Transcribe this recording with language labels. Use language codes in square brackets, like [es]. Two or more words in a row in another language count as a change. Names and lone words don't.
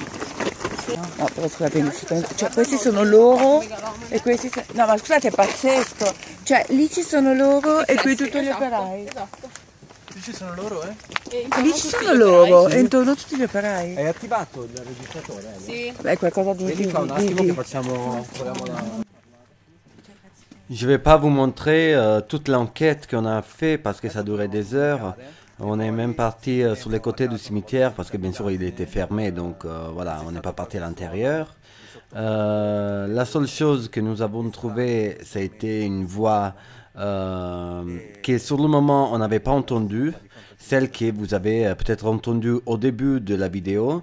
[it] No, però scusate, cioè, questi sono loro e questi sono... No, ma scusate, è pazzesco. Cioè, lì ci sono loro e qui tutti gli operai. Esatto. Lì ci sono loro, eh? Lì ci sono loro e intorno tutti gli operai. Hai attivato il registratore? Sì. Beh, qualcosa di... Vieni qua un attimo che facciamo... proviamo la... [fr] Je ne vais pas vous montrer toute l'enquête qu'on a fait parce que ça durait des heures. On est même parti sur les côtés du cimetière parce que bien sûr il était fermé, donc voilà, on n'est pas parti à l'intérieur. La seule chose que nous avons trouvée, ça a été une voix que sur le moment on n'avait pas entendue, celle que vous avez peut-être entendue au début de la vidéo.